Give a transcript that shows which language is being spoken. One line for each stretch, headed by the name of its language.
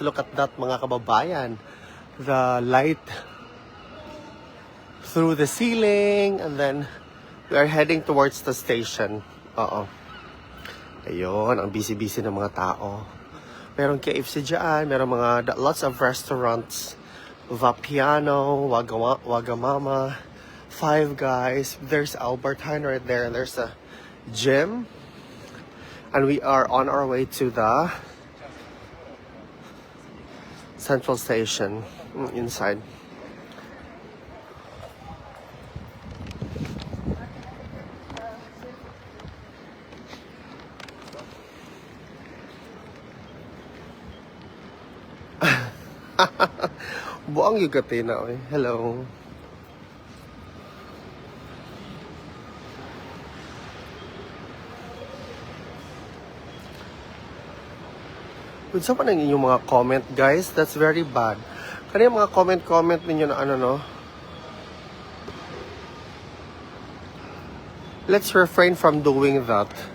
English: Look at that, mga kababayan. The light through the ceiling, and then we are heading towards the station.
Filipino: Ayun, ang busy-busy ng mga tao. Merong KFC dyan, merong
English: lots of restaurants.
Filipino: Vapiano, Wagamama, Five Guys.
English: There's Albertine right there, and there's a gym. And we are on our way to the Central Station inside.
Filipino: Buang yung katina, oy. Hello. Kung saan pa nang inyong mga comment, guys?
English: That's very bad.
Filipino: Kaya mga comment ninyo na ano, no?
English: Let's refrain from doing that.